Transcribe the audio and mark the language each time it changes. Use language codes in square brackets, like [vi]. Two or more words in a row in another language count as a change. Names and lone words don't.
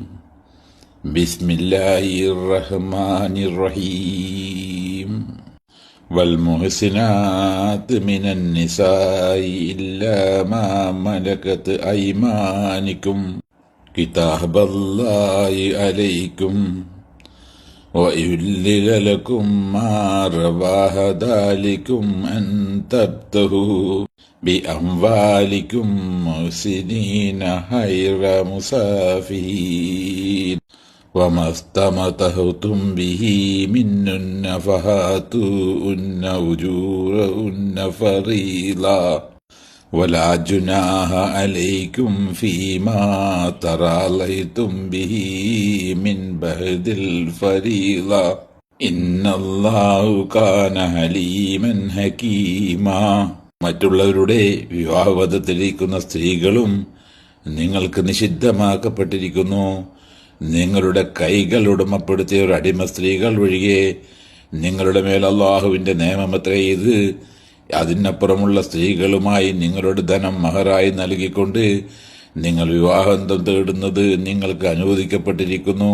[ar] بسم الله الرحمن الرحيم. والمحصنات من النساء إلا ما ملكت أيمانكم كتاب الله عليكم وَأُحِلَّ لَكُم مَّا رَوَاهَ ذَلِكُمْ أَن تَبْتَغُوا بِأَمْوَالِكُم مُّحْسِنِينَ غَيْرَ مُسَافِحِينَ وَمَا اسْتَمْتَعْتُم بِهِ مِنْهُنَّ فَآتُوهُنَّ أُجُورَهُنَّ فَرِيضَةً ولا جناح عليكم فيما تراضيتم به من بعد الفريضة إن الله كان حليما حكيما. [ml] മറ്റുള്ളവരുടെ വിവാഹബദ്ധത്തിലിരിക്കുന്ന സ്ത്രീകളും നിങ്ങൾക്ക് നിഷിദ്ധമാക്കപ്പെട്ടിരിക്കുന്നു. നിങ്ങളുടെ കൈകൾ ഉടമപ്പെടുത്തിയ ഒരു അടിമ സ്ത്രീകൾ ഒഴികെ നിങ്ങളുടെ മേൽ അല്ലാഹുവിന്റെ നിയമമത്രേ ഇത്. അതിനപ്പുറമുള്ള സ്ത്രീകളുമായി നിങ്ങളുടെ ധനം മഹറായി നൽകിക്കൊണ്ട് നിങ്ങൾ വിവാഹബന്ധം തേടുന്നത് നിങ്ങൾക്ക് അനുവദിക്കപ്പെട്ടിരിക്കുന്നു.